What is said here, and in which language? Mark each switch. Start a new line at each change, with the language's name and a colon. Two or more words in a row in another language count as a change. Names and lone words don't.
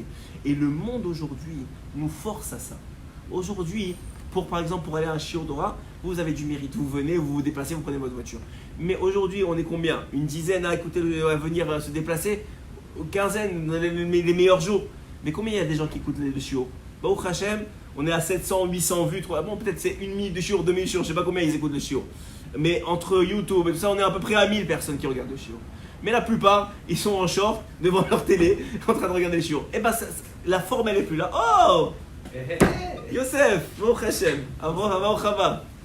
French: Et le monde aujourd'hui nous force à ça. Aujourd'hui, par exemple, pour aller à un
Hebrew: שיעור תורה,
French: vous avez du mérite. Vous venez, vous vous déplacez, vous prenez votre voiture. Mais aujourd'hui, on est combien? Une dizaine à écouter, à venir se déplacer? Une quinzaine, les meilleurs jours. Mais combien il y a des gens qui écoutent le shiur?
Hebrew: ברוך השם,
French: on est à 700, 800 vues. Bon, peut-être c'est 1 minute de shiur, 2 minutes de shiur, je ne sais pas combien ils écoutent le shiur. Mais entre YouTube et tout ça, on est à peu près à 1000 personnes qui regardent le shiur. Mais la plupart, ils sont en short, devant leur télé, en train de regarder le shiur. Et ben, la forme, elle est plus là.
Hebrew: Oh Yosef, ברוך השם, ברוך הבא.